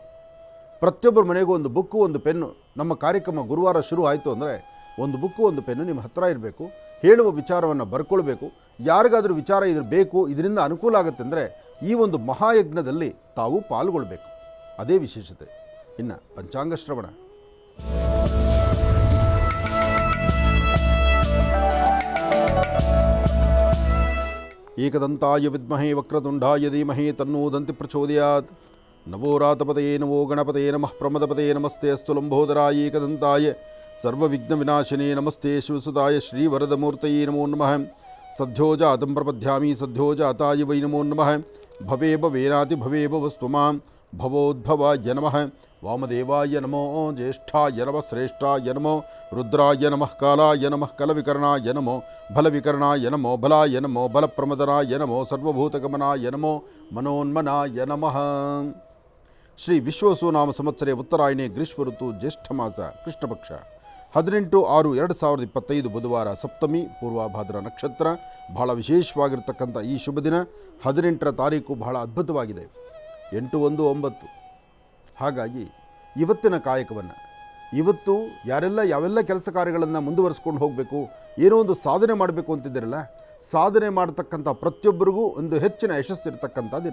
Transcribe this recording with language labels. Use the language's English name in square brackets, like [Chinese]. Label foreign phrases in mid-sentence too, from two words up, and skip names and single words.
[Kannada] ಪ್ರತಿಯೊಬ್ಬರ ಮನೆಗೂ ಒಂದು ಬುಕ್ಕು ಒಂದು ಪೆನ್ನು. ನಮ್ಮ ಕಾರ್ಯಕ್ರಮ ಗುರುವಾರ ಶುರು ಆಯಿತು ಅಂದರೆ ಒಂದು ಬುಕ್ಕು ಒಂದು ಪೆನ್ನು ನಿಮ್ಮ ಹತ್ತಿರ ಇರಬೇಕು. ಹೇಳುವ ವಿಚಾರವನ್ನು ಬರ್ಕೊಳ್ಬೇಕು. ಯಾರಿಗಾದರೂ ವಿಚಾರ ಇದ್ರ ಬೇಕು, ಇದರಿಂದ ಅನುಕೂಲ ಆಗುತ್ತೆ ಅಂದರೆ ಈ ಒಂದು ಮಹಾಯಜ್ಞದಲ್ಲಿ ತಾವು ಪಾಲ್ಗೊಳ್ಬೇಕು. ಅದೇ ವಿಶೇಷತೆ. ಇನ್ನು ಪಂಚಾಂಗ ಶ್ರವಣ. [Sanskrit] ಏಕದಂತಾಯ ವಿದ್ಮಹೇ ವಕ್ರತುಂಡಾಯ ಧೀಮಹಿ ತನ್ನೋ ದಂತಿ ಪ್ರಚೋದಯಾತ್. ನವೋ ರಾತಪತಯೇ ನಮೋ ಗಣಪತಯೇ ನಮಃ ಪ್ರಮದಪತಯೇ ನಮಸ್ತೆ ಅಸ್ತು ಲಂಬೋದರಾಯ ಏಕದಂತಾಯ ಸರ್ವವಿಘ್ನವಿನಾಶಿನೇ ನಮಸ್ತೆ ಶಿವಸುಧಾಯ ಶ್ರೀವರದಮೂರ್ತಯೇ ನಮೋ ನಮಃ. ಸದ್ಯೋಜಾತಂ ಪ್ರಪದ್ಯಾಮಿ ಸದ್ಯೋಜಾತಾಯ ವೈ ನಮೋ ನಮಃ. ಭವೇ ಭವೇನಾತಿ ಭವೇ ಭವಸ್ತು ಮಾಂ ಭವೋದ್ಭವಾಯ ನಮಃ. ವಾಮದೇವಾಯ ನಮೋ ಜ್ಯೇಷ್ಠಾಯ ನಮಃ ಶ್ರೇಷ್ಠಾಯ ನಮೋ ರುದ್ರಾಯ ನಮಃ ಕಾಲಾಯ ನಮಃ ಕಲವಿಕರ್ಣಾಯ ನಮೋ ಬಲವಿಕರ್ಣಾಯ ನಮೋ ಬಲಾಯ ನಮೋ ಬಲಪ್ರಮದನಾಯ ನಮೋ ಸರ್ವಭೂತಗಮನಾಯ ನಮೋ ಮನೋನ್ಮನಾಯ ನಮಃ. ಶ್ರೀ ವಿಶ್ವವಸುನಾಮ ಸಂವತ್ಸರೆ ಉತ್ತರಾಯಣೆ ಗ್ರೀಷ್ಮ ಋತು ಜ್ಯೇಷ್ಠ ಮಾಸ ಕೃಷ್ಣಪಕ್ಷ 18/6/2025 ಬುಧವಾರ ಸಪ್ತಮಿ ಪೂರ್ವಭಾದ್ರ ನಕ್ಷತ್ರ. [Kannada] ಬಹಳ ವಿಶೇಷವಾಗಿರ್ತಕ್ಕಂಥ ಈ ಶುಭ ದಿನ 18ರ ತಾರೀಕು ಬಹಳ ಅದ್ಭುತವಾಗಿದೆ. 8/1/9. ಹಾಗಾಗಿ ಇವತ್ತಿನ ಕಾಯಕವನ್ನು ಇವತ್ತು ಯಾರೆಲ್ಲ ಯಾವೆಲ್ಲ ಕೆಲಸ ಕಾರ್ಯಗಳನ್ನು ಮುಂದುವರಿಸ್ಕೊಂಡು ಹೋಗಬೇಕು, ಏನೋ ಒಂದು ಸಾಧನೆ ಮಾಡಬೇಕು ಅಂತಿದ್ದೀರಲ್ಲ, ಸಾಧನೆ ಮಾಡತಕ್ಕಂಥ ಪ್ರತಿಯೊಬ್ಬರಿಗೂ ಒಂದು ಹೆಚ್ಚಿನ ಯಶಸ್ಸಿರ್ತಕ್ಕಂಥ ದಿನ.